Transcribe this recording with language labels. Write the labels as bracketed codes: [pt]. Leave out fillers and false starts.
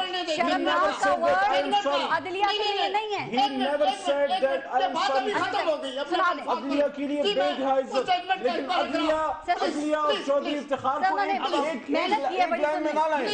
[hi] शर्मनाक का वर्ड अदलिया के लिए नहीं है। [en] He never said that I am sorry. [hi] अदलिया के लिए बेइज्जत, लेकिन अदलिया और चौधरी इफ्तिखार को एक लाइन में ना लाएं।